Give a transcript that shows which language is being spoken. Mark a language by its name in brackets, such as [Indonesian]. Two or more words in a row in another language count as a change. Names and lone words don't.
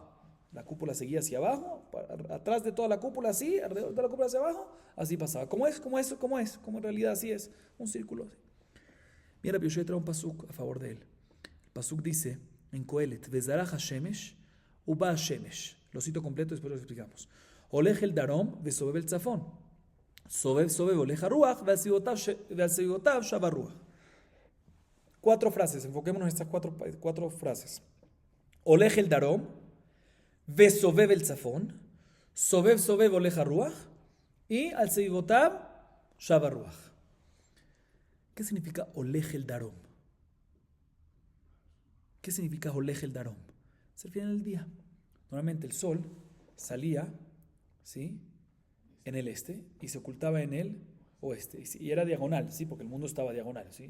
[Spanish] La cúpula seguía hacia abajo, atrás de toda la cúpula así, alrededor de la cúpula hacia abajo, así pasaba. ¿Cómo es? Como en realidad así es, un círculo así. Mira, Rabbi Yoshua trae un pasuk a favor de él. El pasuk dice en Kohelet, [Hebrew] וזרח השמש ובא השמש. [Spanish] Lo cito completo, después lo explicamos. [Hebrew] הולך אל דרום וסובב אל צפון. סובב הולך הרוח ועל סביבותיו שב הרוח. [Spanish] 4 frases, enfoquémonos en estas cuatro frases. [Hebrew] הולך אל דרום וסובב אל צפון סובב הולך הרוח ועל סביבותיו שב הרוח. [Spanish] ¿Qué significa [Hebrew] הולך אל דרום? [Spanish] ¿Qué significa [Hebrew] הולך אל דרום? [Spanish] Se refiere al día. Normalmente el sol salía, ¿sí?, en el este y se ocultaba en el oeste. Y era diagonal, ¿sí?, porque el mundo estaba diagonal, ¿sí?